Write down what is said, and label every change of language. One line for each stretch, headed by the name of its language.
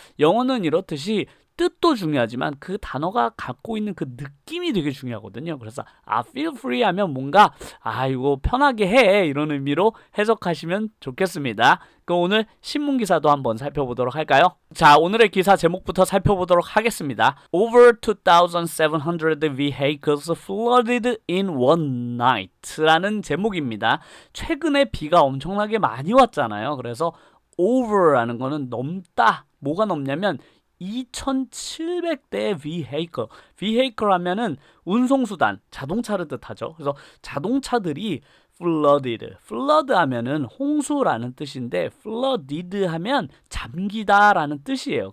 Korean: 영어는 이렇듯이 뜻도 중요하지만 그 단어가 갖고 있는 그 느낌이 되게 중요하거든요. 그래서 feel free 하면 뭔가 이거 편하게 해 이런 의미로 해석하시면 좋겠습니다. 그럼 오늘 신문기사도 한번 살펴보도록 할까요? 자, 오늘의 기사 제목부터 살펴보도록 하겠습니다.
English: Over 2,700 vehicles flooded in one night
Korean: 라는 제목입니다. 최근에 비가 엄청나게 많이 왔잖아요. 그래서 over라는 거는 넘다. 뭐가 넘냐면 2,700대의 vehicle 하면은 운송수단, 자동차를 뜻하죠. 그래서 자동차들이 flood 하면은 홍수라는 뜻인데 flooded 하면 잠기다라는 뜻이에요.